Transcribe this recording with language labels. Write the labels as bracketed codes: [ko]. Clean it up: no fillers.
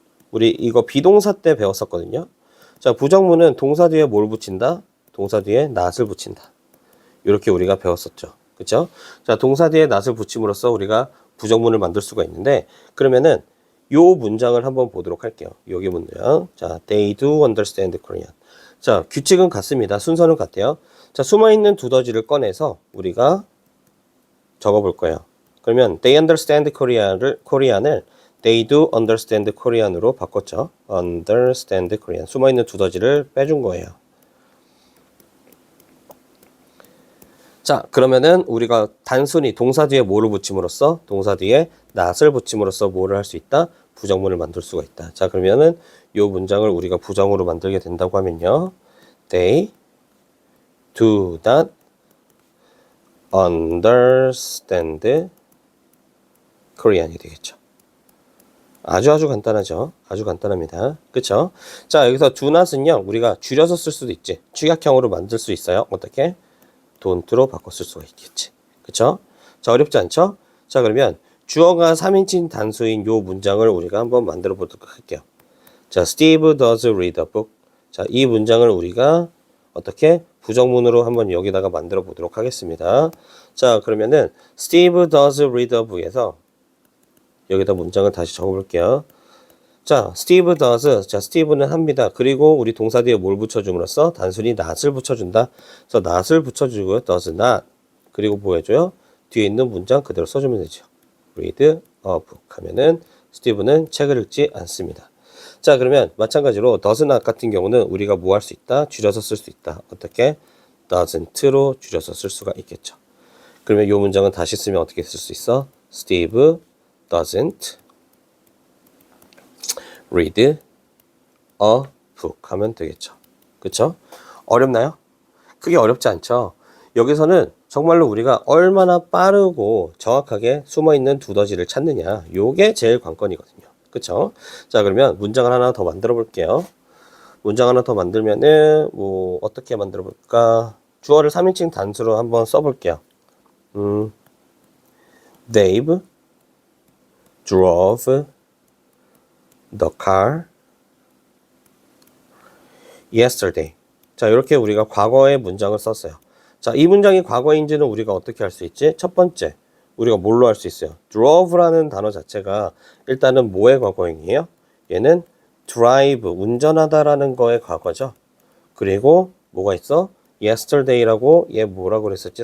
[ko] 우리 이거 비동사 때 배웠었거든요. 자, 부정문은 동사 뒤에 뭘 붙인다? 동사 뒤에 not을 붙인다. 이렇게 우리가 배웠었죠. 그쵸? 자, 동사 뒤에 not을 붙임으로써 우리가 부정문을 만들 수가 있는데, 그러면은 요 문장을 한번 보도록 할게요. 여기 문장. 자, [en] they do understand Korean. [ko] 자, 규칙은 같습니다. 순서는 같아요. 자, 숨어있는 두더지를 꺼내서 우리가 적어볼 거예요. 그러면 [en] they understand Korean을 they do understand Korean으로 [ko] 바꿨죠. [en] understand Korean. [ko] 숨어있는 두더지를 빼준 거예요. 자, 그러면은 우리가 단순히 동사 뒤에 뭐를 붙임으로써 동사 뒤에 not을 붙임으로써 뭐를 할 수 있다? 부정문을 만들 수가 있다. 자, 그러면은 요 문장을 우리가 부정으로 만들게 된다고 하면요. [en] They do not understand Korean이 [ko] 되겠죠. 아주 간단하죠. 아주 간단합니다. 그쵸? 자, 여기서 do not은요, 우리가 줄여서 쓸 수도 있지. 축약형으로 만들 수 있어요. 어떻게? don't로 바꿔 쓸 수가 있겠지. 그쵸? 자, 어렵지 않죠? 자, 그러면 주어가 3인칭 단수인 요 문장을 우리가 한번 만들어 보도록 할게요. 자, [en] Steve does read a book. [ko] 자, 이 문장을 우리가 어떻게 부정문으로 한번 여기다가 만들어 보도록 하겠습니다. 자, 그러면은 [en] Steve does read a book [ko] 에서 여기다 문장을 다시 적어 볼게요. 자, [en] Steve does. [ko] 자, Steve는 합니다. 그리고 우리 동사 뒤에 뭘 붙여줌으로써 단순히 not을 붙여준다. 그래서 not을 붙여주고요. [en] does not. [ko] 그리고 뭐 해줘요? 뒤에 있는 문장 그대로 써주면 되죠. [en] read a book [ko] 하면은 스티브는 책을 읽지 않습니다. 자, 그러면 마찬가지로 does not 같은 경우는 우리가 뭐 할 수 있다? 줄여서 쓸 수 있다. 어떻게? doesn't로 줄여서 쓸 수가 있겠죠. 그러면 이 문장은 다시 쓰면 어떻게 쓸 수 있어? [en] Steve doesn't read a book [ko] 하면 되겠죠. 그쵸? 어렵나요? 크게 어렵지 않죠. 여기서는 정말로 우리가 얼마나 빠르고 정확하게 숨어있는 두더지를 찾느냐, 요게 제일 관건이거든요. 그쵸? 자, 그러면 문장을 하나 더 만들어 볼게요. 문장 하나 더 만들면은 뭐 어떻게 만들어 볼까? 주어를 3인칭 단수로 한번 써볼게요. [en] Dave drove the car yesterday. [ko] 자, 이렇게 우리가 과거의 문장을 썼어요. 자, 이 문장이 과거인지는 우리가 어떻게 할 수 있지? 첫 번째, 우리가 뭘로 할 수 있어요? drove라는 단어 자체가 일단은 뭐의 과거형이에요? 얘는 drive, 운전하다라는 거의 과거죠. 그리고 뭐가 있어? yesterday라고 얘 뭐라고 그랬었지?